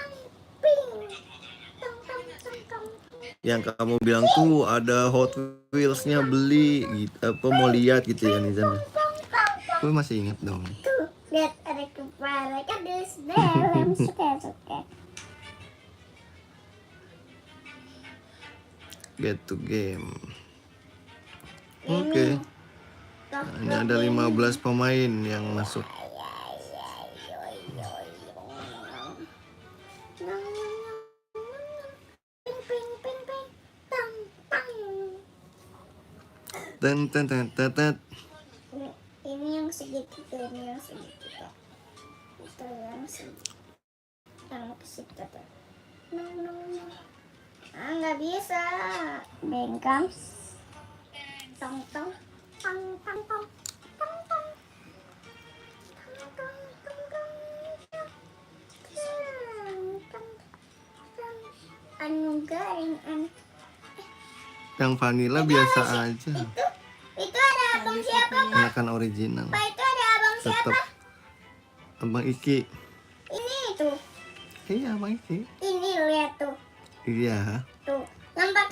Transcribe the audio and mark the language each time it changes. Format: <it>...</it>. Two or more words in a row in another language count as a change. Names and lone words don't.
<id>Yang kamu bilang tuh ada Hot Wheels-nya beli gitu, apa mau lihat gitu ya Nizam. Gue masih ingat dong. Tuh, lihat ada kepala kadus dalam suka-suka.</id> <en>Get to game.</en> <id>Oke. Ini ada 15 pemain yang masuk. Ten ten ten ten ten. Ini yang segitiga, ini yang segitiga. Itu yang segitiga. Yang segitiga. Nggak bisa. Bengkam. Tong tong. Tong tong tong. Tong tong. Tong tong tong tong. Tong tong. Garing Yang vanilla biasa aja. Itu ada abang siapa, Pak? Ini kan original. Pak, itu ada abang siapa? Tetap Abang Iki. Ini tuh. Iya, Abang Iki. Ini lihat tuh. Iya. Tuh. Yang pakai</id>